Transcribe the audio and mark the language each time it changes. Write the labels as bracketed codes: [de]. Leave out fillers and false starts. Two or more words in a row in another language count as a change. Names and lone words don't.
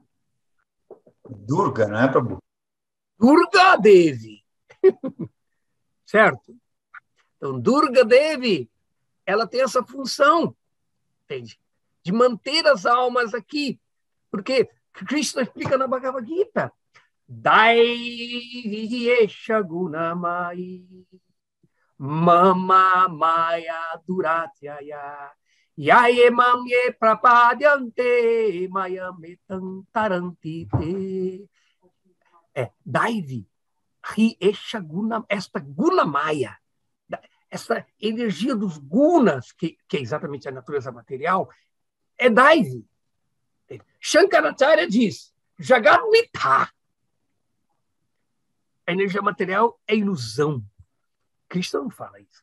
[pt] Durga, não é, Prabhu? Durga Devi. Certo? Então, Durga Devi, ela tem essa função, entende? De manter as almas aqui. Porque Krishna explica na Bhagavad Gita, [sa] दैवी एषा गुणमयी मम माया दुरत्यया मामेव ये प्रपद्यन्ते मायामेतां तरन्ति ते. दैवी एषा गुण माया, [pt] essa energia dos gunas, que é exatamente a natureza material, é Daivi. Shankaracharya diz, [sa] जगत् मिथ्या. [pt] A energia material é ilusão. Krishna não fala isso.